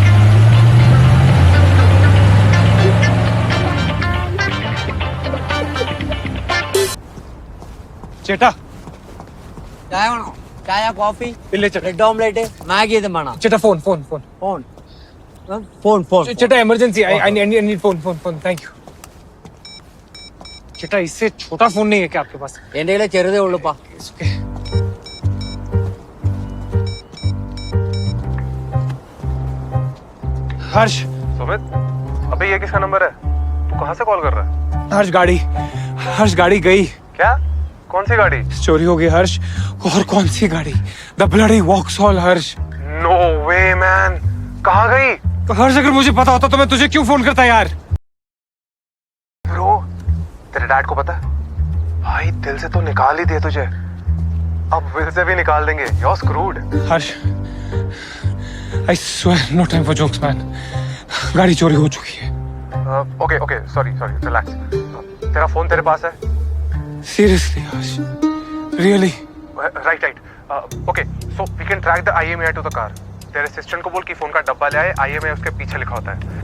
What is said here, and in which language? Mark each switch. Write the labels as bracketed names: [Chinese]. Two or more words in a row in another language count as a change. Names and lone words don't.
[Malayalam] ചേട്ടാ ചായ വേണോ? ചായ കോഫി ഇല്ല ചേട്ടാ [English] bread omelette [Malayalam] മാഗി ഇതും വേണം. [English] ചേട്ടാ phone phone phone phone phone phone [Hindi] ചേട്ടാ [English] emergency I need phone thank you [Hindi] ചേട്ടാ इससे छोटा फोन नहीं है क्या आपके पास [Malayalam] എന്റെ കയ്യിലെ ചെറുതേ ഉള്ളൂപ്പാ. [English] It's okay. हर्ष [Hindi] सुमित अबे ये किसका नंबर है? तू कहाँ से कॉल कर रहा है? हर्ष गाड़ी गई क्या? कौन सी गाड़ी? चोरी हो गई हर्ष और कौन सी गाड़ी [English] the bloody [Hindi] वॉक्सहॉल हर्ष [English] no way man, कहाँ गई? [Hindi] तो हर्ष अगर मुझे पता होता तो मैं तुझे क्यों फोन करता यार ब्रो, तेरे डैड को पता है? भाई दिल से तो निकाल ही दिए तुझे, अब विल से भी निकाल देंगे. [English] You're screwed. हर्ष I swear no time for jokes man [Hindi] गाड़ी चोरी हो चुकी है [English] okay okay sorry relax. [Hindi] तेरा फोन तेरे पास है? [English] seriously हर्ष really right okay so we can track the IMEI to the car. [Hindi] तेरे असिस्टेंट को बोल कि फोन का डब्बा ले आए, IMEI उसके पीछे लिखा होता है.